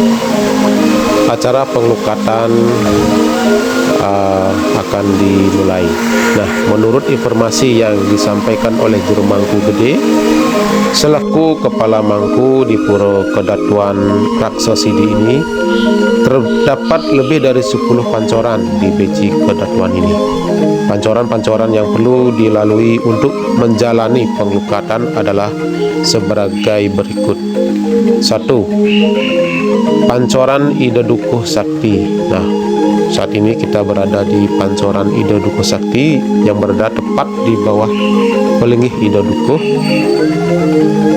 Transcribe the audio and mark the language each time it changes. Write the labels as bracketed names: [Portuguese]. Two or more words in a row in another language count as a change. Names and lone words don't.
[Indonesian] acara pengelukatan akan dimulai. Nah, menurut informasi yang disampaikan oleh Juru Mangku Gede selaku Kepala Mangku di Pura Kedatuan Raksasidi ini, terdapat lebih dari 10 pancoran di beji Kedatuan ini. Pancoran-pancoran yang perlu dilalui untuk menjalani pengelukatan adalah sebagai berikut. 1. Pancoran Ida Dukuh Sakti. Nah, saat ini kita berada di Pancoran Ida Dukuh Sakti yang berada tepat di bawah pelinggih Ida Dukuh.